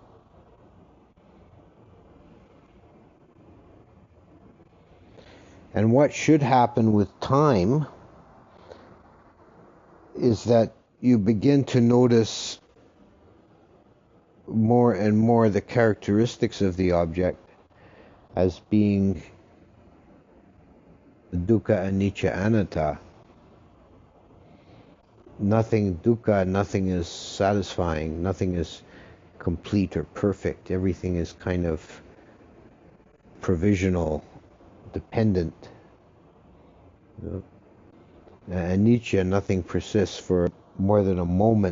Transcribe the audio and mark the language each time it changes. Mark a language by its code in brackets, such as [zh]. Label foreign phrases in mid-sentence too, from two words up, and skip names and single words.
[en] And what should happen with time is that you begin to notice more and more the characteristics of the object as being [pi] dukkha, anicca, anatta. [en] Nothing dukkha, nothing is satisfying, nothing is complete or perfect. Everything is kind of provisional, dependent. Anicca, nothing persists for more than a moment.